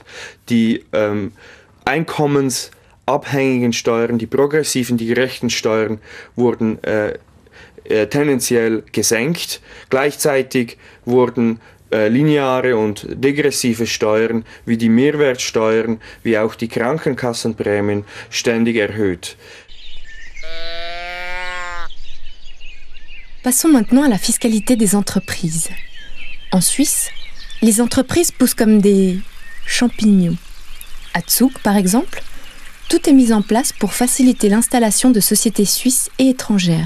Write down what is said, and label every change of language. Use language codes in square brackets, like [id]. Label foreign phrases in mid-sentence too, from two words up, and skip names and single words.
[de] Die einkommensabhängigen Steuern, die progressiven, die gerechten Steuern wurden tendenziell gesenkt. Gleichzeitig wurden lineare und degressive Steuern wie die Mehrwertsteuern, wie auch die Krankenkassenprämien ständig erhöht. [fr] Passons maintenant à la fiscalité des entreprises. En Suisse, les entreprises poussent comme des champignons. À Zug, par exemple, tout est mis en place pour faciliter l'installation de sociétés suisses et étrangères.